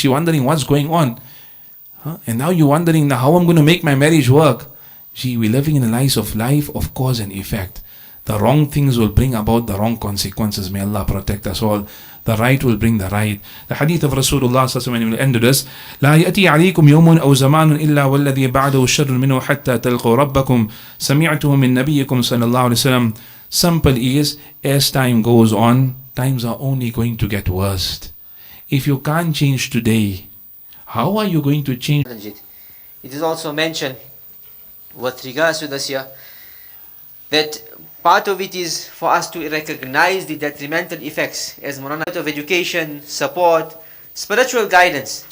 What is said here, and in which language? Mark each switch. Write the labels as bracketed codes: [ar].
[en] She's wondering what's going on. And now you're wondering now how I'm going to make my marriage work. Gee, we're living in a life of cause and effect. The wrong things will bring about the wrong consequences. May Allah protect us all. The right will bring the right. The hadith of Rasulullah sallallahu alaihi wasallam will end with this. [ar] لا يأتي عليكم يوم أو زمان إلا والذي بعده شر منه حتى تلقوا ربكم سمعته من نبيكم صلى الله عليه وسلم. [en] Simple is, as time goes on, times are only going to get worse. If you can't change today, how are you going to change? It is also mentioned with regards to this here that part of it is for us to recognize the detrimental effects as Mawlana of education, support, spiritual guidance.